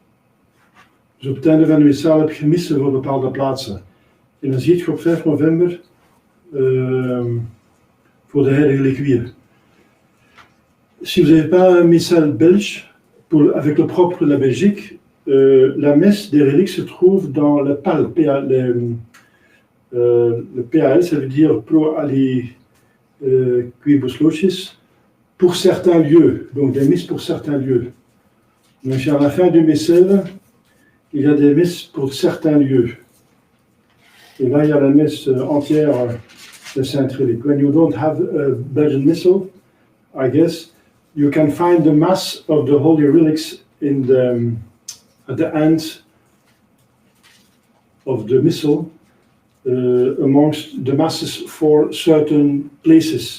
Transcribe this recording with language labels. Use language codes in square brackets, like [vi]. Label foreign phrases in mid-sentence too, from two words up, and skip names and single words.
[nl] Dus op het einde van de missaal heb je missen voor bepaalde plaatsen. En dan ziet je op 5 november voor de heilige Liquide. [fr] Si vous n'avez pas un missal belge, avec le propre de la Belgique, la messe des reliques se trouve dans le PAL. Le PAL, ça veut dire [la] Pro Ali Quibus Locis, [fr] pour certains lieux, donc des messes pour certains lieux. Donc à la fin du missel, il y a des messes pour certains lieux. Et là, il y a la messe entière de Sainte Relique. [en] When you don't have a Belgian missal, I guess, you can find the Mass of the Holy Relics in at the end of the missal, amongst the masses for certain places.